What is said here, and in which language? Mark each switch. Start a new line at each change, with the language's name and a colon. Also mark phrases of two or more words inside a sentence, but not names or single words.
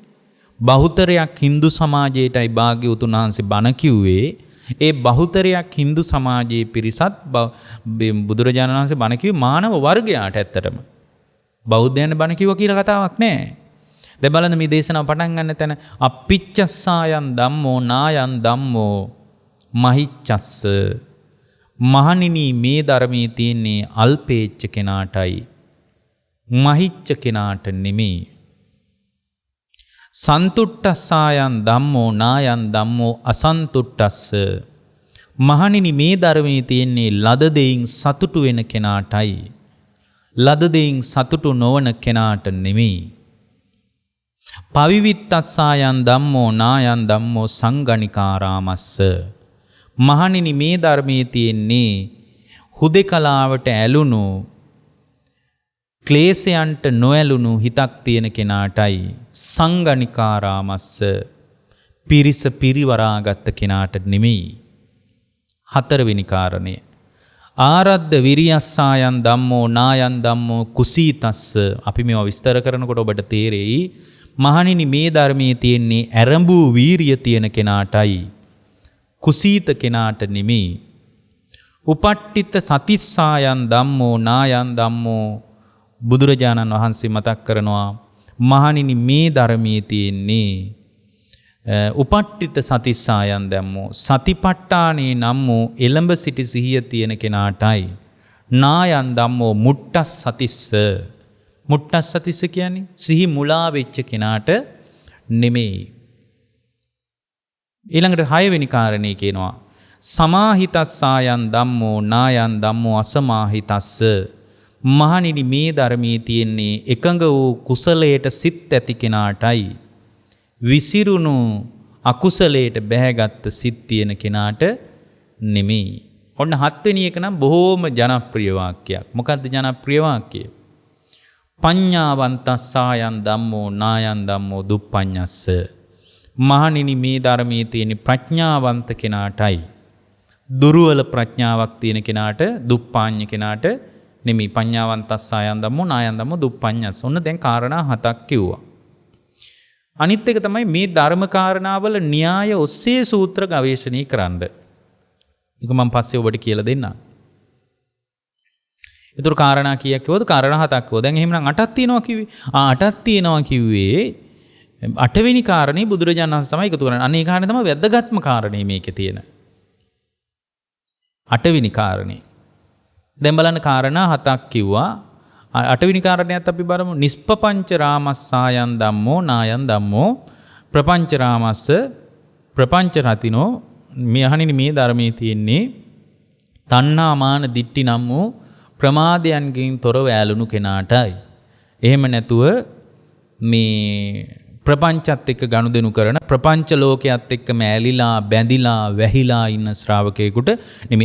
Sinhala: බහුතරයක් Hindu සමාජයටයි භාග්‍යවතුන් වහන්සේ බණ කිව්වේ ඒ බහුතරයක් Hindu සමාජයේ පිරිසත් බුදුරජාණන් වහන්සේ බණ කිව්වේ මානව වර්ගයාට ඇත්තටම. බෞද්ධයන් බණ කිව්වා කියලා කතාවක් නැහැ. දැන් බලන්න මේ දේශනාව පටන් ගන්න තැන
Pali: අප්පිච්චස්සායන් ධම්මෝ නායන් ධම්මෝ මහිච්ඡස්ස.
Sinhala: මහණෙනි මේ ධර්මයේ තියෙන්නේ අල්පේච්ඡ කෙනාටයි. මහිච්ඡ කෙනාට නෙමෙයි.
Pali: සන්තුට්ඨස්සායන් ධම්මෝ නායන් ධම්මෝ අසන්තුට්ඨස්ස.
Sinhala: මහණෙනි මේ ධර්මයේ තියෙන්නේ ලද දෙයින් සතුටු වෙන කෙනාටයි. ලද දෙයින් සතුටු නොවන කෙනාට නෙමෙයි.
Pali: පවිවිත්තස්සායන් ධම්මෝ නායන් ධම්මෝ සංගණිකාරාමස්ස.
Sinhala: මහණෙනි මේ ධර්මයේ තියෙන්නේ හුදෙකලාවට ඇලුණු ක්ලේශයන්ට නොඇලුණු හිතක් තියෙන කෙනාටයි. සංගණිකාරාමස්ස. පිරිස පිරිවරාගත්ත කෙනාට නෙමෙයි. හතරවෙනි කාරණය
Pali: ආරද්ධ විරියස්සායන් ධම්මෝ නායන් ධම්මෝ කුසීතස්ස.
Sinhala: අපි මේවා විස්තර කරනකොට ඔබට තේරෙයි මහණෙනි මේ ධර්මයේ තියෙන්නේ ඇරඹූ වීරිය තියෙන කෙනාටයි. කුසීත කෙනාට නෙමෙයි.
Pali: උපට්ඨිත සතිස්සායන් ධම්මෝ නායන් ධම්මෝ.
Sinhala: බුදුරජාණන් වහන්සේ මතක් කරනවා මහණෙනි මේ ධර්මයේ තියෙන්නේ
Pali: උපට්ඨිත සතිස්සායන් ධම්මෝ
Sinhala: සතිපට්ඨානේ නම් වූ එළඹ සිටි සිහිය තියෙන කෙනාටයි.
Pali: නායන් ධම්මෝ මුට්ටස් සතිස්ස. මුට්ටස් සතිස්ස
Sinhala: කියන්නේ සිහි මුලා වෙච්ච කෙනාට නෙමෙයි. ඊළඟට 6 වෙනි කාරණේ කියනවා
Pali: සමාහිතස්සායන් ධම්මෝ නායන් ධම්මෝ අසමාහිතස්ස.
Sinhala: මහණෙනි මේ ධර්මයේ තියෙන්නේ එකඟ වූ කුසලයට සිත් ඇති කෙනාටයි. විසිරුණු අකුසලයට බැහැගත් සිත් තියෙන කෙනාට නෙමෙයි. ඔන්න 7 වෙනි එක නම් බොහෝම ජනප්‍රිය වාක්‍යයක්. මොකද්ද ජනප්‍රිය වාක්‍යය?
Pali: පඤ්ඤාවන්තස්සායන් ධම්මෝ නායන් ධම්මෝ දුප්පඤ්ඤස්ස.
Sinhala: මහණෙනි මේ ධර්මයේ තියෙන ප්‍රඥාවන්ත කෙනාටයි. දුර්වල ප්‍රඥාවක් තියෙන කෙනාට දුප්පඤ්ඤ කෙනාට නෙමෙයි.
Pali: පඤ්ඤාවන්තස්සායන් ධම්මෝ නායන් ධම්මෝ දුප්පඤ්ඤස්ස.
Sinhala: ඔන්න දැන් කාරණා 7ක් කිව්වා. අනිත් එක තමයි මේ ධර්ම කාරණාවල න්‍යාය ඔස්සේ සූත්‍ර ගවේෂණය කරන්න. ඒක මම පස්සේ ඔබට කියලා දෙන්නම්. ඒතර කාරණා කීයක් කිව්වද? කාරණා 7ක් කිව්වා. දැන් එහෙනම් 8ක් තියෙනවා කිව්වේ. 8ක් තියෙනවා කිව්වේ 8 වෙනි කාරණේ බුදුරජාණන් වහන්සේ තමයි එකතු කරන්නේ. අනේ කාරණේ තමයි වැදගත්ම කාරණේ මේකේ තියෙන. 8 වෙනි කාරණේ. දැන් බලන්න කාරණා 7ක් කිව්වා. 8 වෙනි කාරණයත් අපි බලමු.
Pali: නිස්පපංච රාමස්සායන් ධම්මෝ නායන් ධම්මෝ ප්‍රපංච රාමස්ස ප්‍රපංච රතිනෝ.
Sinhala: මහණෙනි මේ ධර්මයේ තියෙන්නේ තණ්හා මාන දිට්ඨි නම් වූ ප්‍රමාදයන්ගෙන් තොරව ඇලුණු කෙනාටයි. එහෙම නැතුව මේ ප්‍රපංචත් එක්ක ගනුදෙනු කරන ප්‍රපංච ලෝකයක් එක්ක මෑලිලා බැඳිලා වැහිලා ඉන්න ශ්‍රාවකයෙකුට නෙමෙයි.